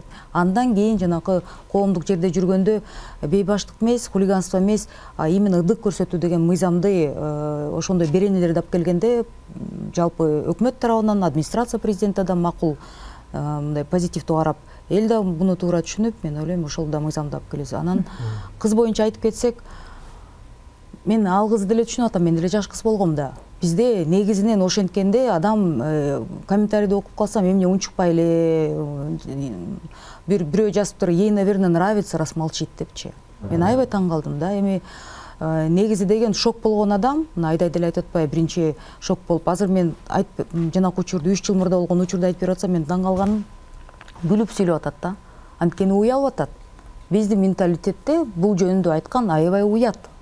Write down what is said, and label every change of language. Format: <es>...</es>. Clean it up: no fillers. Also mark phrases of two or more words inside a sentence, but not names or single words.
<ky>Андан кийин жанакы коомдук жерде жүргөндө бейбаштык эмес, хулиганство эмес, именно ыдык көрсөтүү деген мыйзамды ошондой беренелерди алып келгенде жалпы өкмөт тарабынан, администрация президенти да макул мындай позитивдүү карап, эл да буну туура түшүнүп, мен ойлойм ошол да мыйзамды алып келебиз. Анан кыз боюнча айтып кетсек, мен ал кызды деле түшүнүп атам, мен деле жаш кыз болгом да. Бизде негизинен ошенткенде адам комментарийди окуп калсам, эмне унчукпай эле бирөө жазыптыр,</ky> <ru>ей, наверное, нравится, раз молчит депчи.</ru> <ky>Мен аябай таң калдым да. Эми негизи деген шок болгон адам, Айдай деле айтып атпайбы, биринчи шок болуп, азыр мен жанакы учурду 3 жыл мурда болгон учурду айтып берип атсам, мен таң калганым, күлүп сүйлөп атат да. Анткени уялып атат. Биздин менталитетте бул жөнүндө айткан аябай уят.</ky>